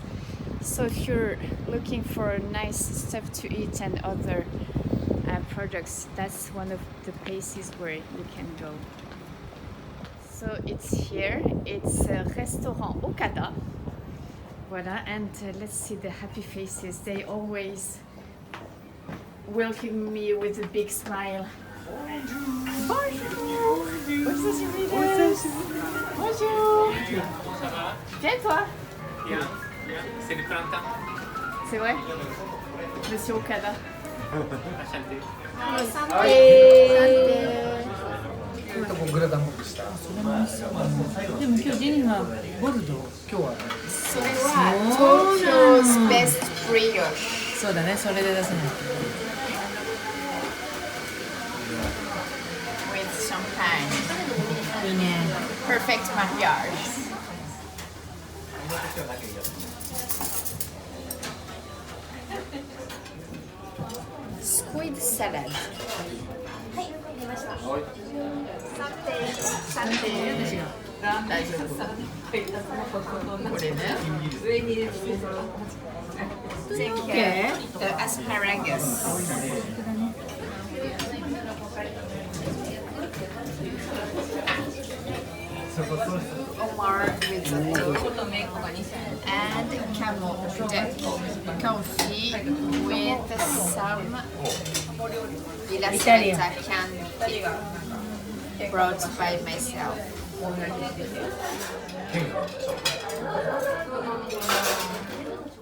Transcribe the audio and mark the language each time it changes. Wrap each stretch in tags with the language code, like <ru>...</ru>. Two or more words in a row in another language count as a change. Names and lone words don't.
<en>So if you're looking for nice stuff to eat and other products, that's one of the places where you can go. So it's here, it's Restaurant Okada. Voila, and let's see the happy faces. They always welcome me with a big smile.</en> <fr>Bonjour! Bonjour! Bien toi? Bien. C'est le printemps. C'est vrai? Monsieur Okada. Enchanté. Santé!</fr> <ja>グラタンっぽくした。でも今日ジェニーがボルドー。今日はね。それは</ja> <en>Tokyo's best brioche.</en> <ja>そうだね、それで出せない。</ja> <en>With champagne.</en> <ja>いいね。</ja> <en>Perfect mariage. Squid salad.</en> <fr>Santé.</fr> <ja>大丈夫。これね。</ja> <en>Take the asparagus. Omar risotto and camel confit with some Bistrot candy brought by myself.</en>